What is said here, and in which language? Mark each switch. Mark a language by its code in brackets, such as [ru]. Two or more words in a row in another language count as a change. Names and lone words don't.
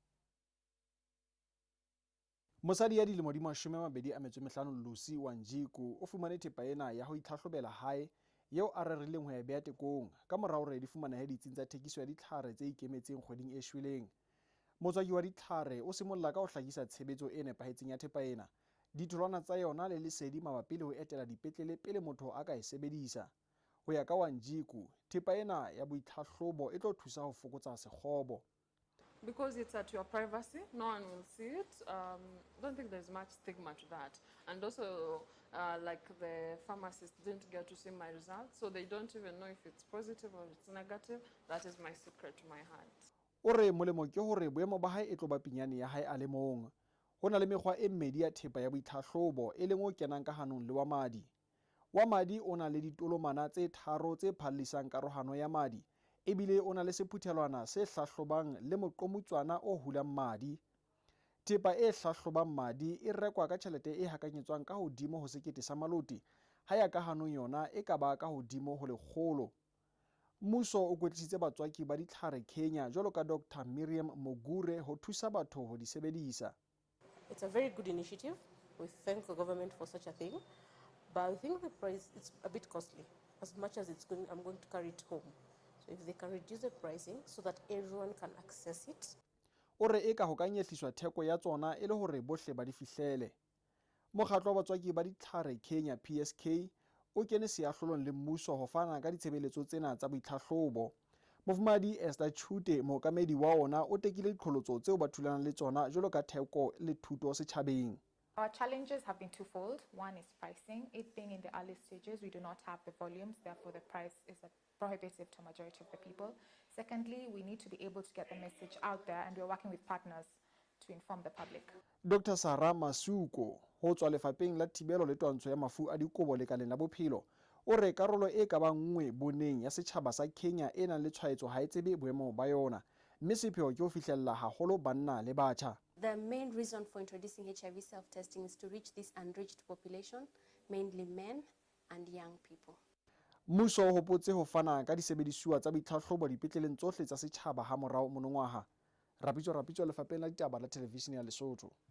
[st] Mosadi ya dilemo di 25 Lucy Wanjiku o fumane thepa ena ya ho itlhatlhobela hae yeo a rerileng ho ya beha tekong ka mora hore di fumana ditsing tsa thekiso ya ditlhare tse ikemetseng kgweding e shweleng. Motswaki wa ditlhare o simolla ka ho hlakisa tshebetso e nepahetseng ya thepa ena, ditholwana tsa yona le lesedi mabapi le ho etela dipetlele pele motho a ka e sebedisa. Ho ya ka Wanjiku, thepa ena ya boitlhahlobo e tlo thusa ho fokotsa sekgobo. [en] Because it's at your privacy, no one will see it. I don't think there's much stigma to that. And also, like the pharmacists didn't get to see my results, so they don't even know if it's positive or it's negative. That is my secret to my heart. [st] O re molemo ke hore boemo ba hae e tlo ba pinyane ya hae a le mong. Ho na le mekgwa e mmedi ya thepa ya boitlhahlobo e leng o kenang ka hanong le wa madi. Wa madi o na le ditolomana tse 3 tse phallisang karohano ya madi. Ebile o na le sephuthelwana se hlahlobang le moqomutswana o hulang madi. Thepa e hlahlobang madi e rekwa ka tjhelete e hakanyetswang ka hodimo ho sekete sa maloti, ha ya ka hanong yona e ka ba ka hodimo ho 100. Mmuso o kwetlisitse batswaki ba ditlhare Kenya jwalo ka Dr. Miriam Mogure ho thusa batho ho di sebedisa. [en] It's a very good initiative. We thank the government for such a thing. But I think the price is a bit costly. As much as I'm going to carry it home. So if they can reduce the pricing so that everyone can access it. [st] O re eka ho ka nyehliswa theko ya tsona e le hore bohle ba di fihlele. Mokgatlo wa batswaki ba ditlhare Kenya PSK o kene seahlolong le mmuso ho fana ka ditshebeletso tsena tsa boitlhahlobo. Mofumadi Esther Chute mookamedi wa ona o tekile diqholotso tseo ba thulanang le tsona jwalo ka theko le thuto setjhabeng. [en] Our challenges have been twofold. One is pricing. It being in the early stages, we do not have the volumes, therefore the price is prohibitive to a majority of the people. Secondly, we need to be able to get the message out there, and we're working with partners to inform the public. [st] Dr. Sarah Masuko ho tswa lefapheng la thibelo le twantsho ya mafu a dikobo lekaleng la bophelo o re karolo e ka bang nngwe boneng ya setjhaba sa Kenya e nang le tshwaetso ha e tsebe boemo ba yona mme sepheo ke ho fihlella haholo banna le batjha. [en] The main reason for introducing HIV self-testing is to reach this unreached population, mainly men and young people. [st] Mmuso o hopotse ho fana ka disebedisuwa tsa boitlhahlobo dipetleleng tsohle tsa setjhaba ha morao monongwaha. Rapitso lefapheng la ditaba la televishene ya Lesotho.